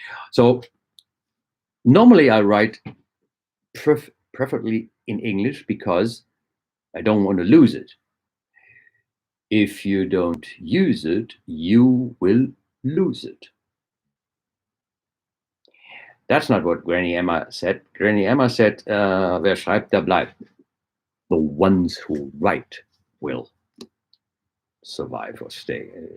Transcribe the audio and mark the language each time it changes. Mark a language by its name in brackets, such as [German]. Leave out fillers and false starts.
[English] So normally I write preferably in English because I don't want to lose it. If you don't use it, you will lose it. That's not what Granny Emma said. Granny Emma said, [German] wer schreibt, der bleibt. [English] The ones who write will survive or stay.